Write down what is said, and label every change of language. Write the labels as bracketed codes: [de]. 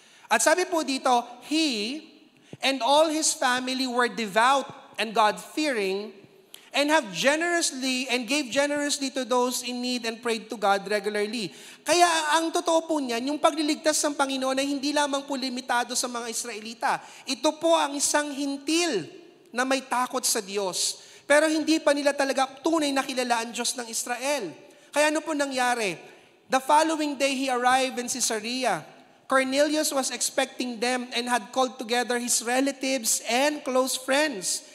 [tl] At sabi po dito, [en] he and all his family were devout and God-fearing and gave generously to those in need and prayed to God regularly. [tl] Kaya ang totoo po niyan, yung pagliligtas ng Panginoon ay hindi lamang po limitado sa mga Israelita. Ito po ang isang hintil na may takot sa Diyos. Pero hindi pa nila talaga tunay na kilala ang Diyos ng Israel. Kaya ano po nangyari? [en] The following day, he arrived in Caesarea. Cornelius was expecting them and had called together his relatives and close friends.